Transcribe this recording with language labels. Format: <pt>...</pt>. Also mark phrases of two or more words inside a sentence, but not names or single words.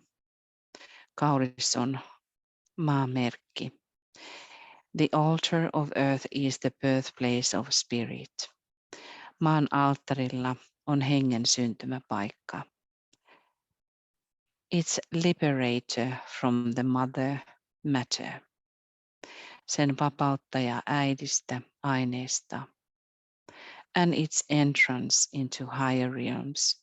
<fi>Kauris on maamerkki.</fi> <en>The altar of earth is the birthplace of spirit.</en> <fi>Maan alttarilla on hengen syntymäpaikka.</fi> <en>It's liberator from the mother matter.</en> <fi>Sen vapauttaja äidistä, aineesta.</fi> <en>And its entrance into higher realms.</en>